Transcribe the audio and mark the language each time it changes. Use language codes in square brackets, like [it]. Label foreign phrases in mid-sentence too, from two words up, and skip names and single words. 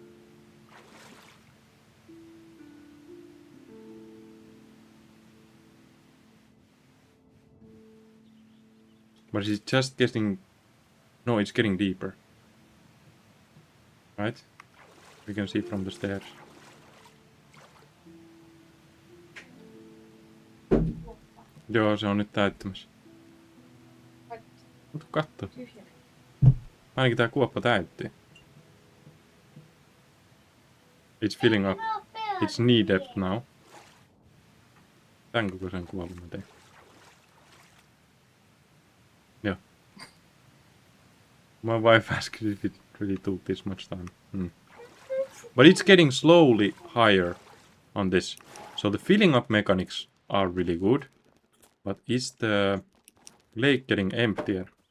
[en] But it's just getting... No, it's getting deeper. Right? We can see from the stairs. [fi] Joo, se on nyt täyttämässä. Mutta katso. Ainakin tää kuoppa täytti. [en] It's filling up. It's knee depth now. [fi] Tän kokoisen kuopan mä tein. Joo. [en] My wife asked if it really took this much time. But it's getting slowly higher on this. So the filling up mechanics are really good. But is the lake getting emptier?